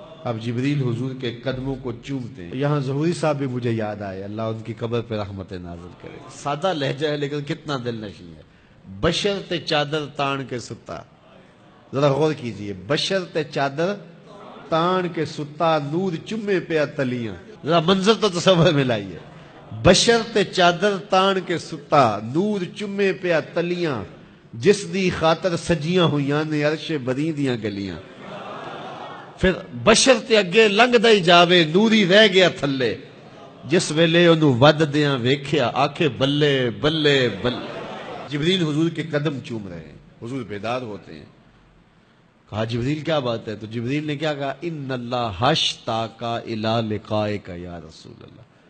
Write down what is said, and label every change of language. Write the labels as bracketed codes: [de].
[ur] اب جبریل حضور کے قدموں کو چومتے ہیں. یہاں ظہوری صاحب بھی مجھے یاد آئے، اللہ ان کی قبر پہ رحمت نازل کرے. سادہ لہجہ ہے لیکن کتنا دل نشیں ہے. [pa] بشرط چادر تان کے ستا، ذرا غور کیجئے، بشرط چادر تان کے ستا، نور چمے پہ تلیاں. [ur] ذرا منظر تو تصور میں لائیے. [pa] بشرط چادر تان کے ستا، نور چمے پہ تلیاں، جس دی خاطر سجیاں ہویاں نے عرش بری دیاں گلیاں. پھر بشرط اگے لنگ دائی جاوے، نوری رہ گیا تھلے، جس ویلے انہوں ود دیاں ویکھیا آکھے بلے بلے بلے. [ur] جبریل حضور کے قدم چوم رہے ہیں، حضور بیدار ہوتے ہیں. کہا جبریل کیا بات ہے؟ تو جبریل نے کیا کہا؟ [ar] ان اللہ اشتاق الی لقائک یا رسول اللہ.